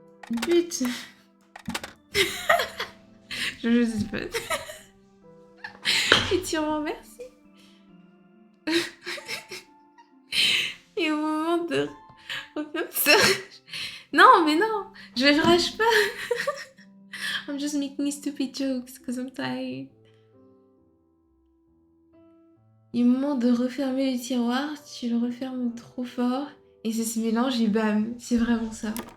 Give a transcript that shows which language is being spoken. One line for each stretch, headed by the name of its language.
English: But.
French: je sais pas. Et tu remercies. Et au moment de refaire ça... Non, mais non. Je rage pas.
English: I'm just making stupid jokes because I'm tired.
French: Et au moment de refermer le tiroir, tu le refermes trop fort et ça se mélange et bam, c'est vraiment ça.